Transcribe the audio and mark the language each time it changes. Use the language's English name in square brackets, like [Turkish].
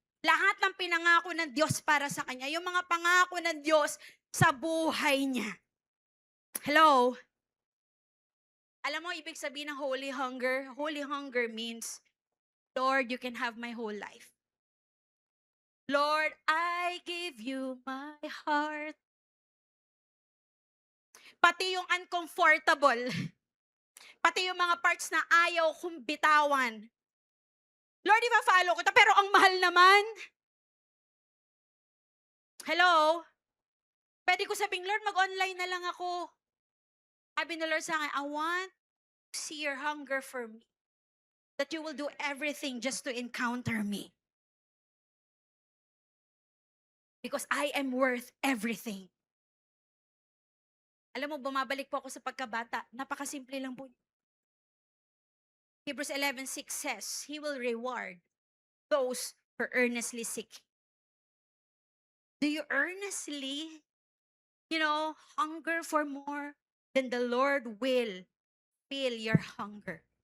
[Filipino] Lahat ng pinangako ng Diyos para sa Kanya. Yung mga pangako ng Diyos sa buhay niya. Hello? Alam mo, ibig sabihin ng holy hunger? [English] Holy hunger means, Lord, you can have my whole life. Lord, I give you my heart. [Filipino] Pati yung uncomfortable. Pati yung mga parts na ayaw kong bitawan. Lord, ipa-follow ko, pero ang mahal naman. Hello? Pwede ko sabing, Lord, mag-online na lang ako. Sabi ng [English] Lord [Filipino] sa akin, [English] I want to see your hunger for me. That you will do everything just to encounter me. Because I am worth everything. [Filipino] Alam mo, bumabalik po ako sa pagkabata. Napakasimple lang po. [English] Hebrews 11:6 says, He will reward those who earnestly seek. Do you earnestly, hunger for more? Then the Lord will fill your hunger.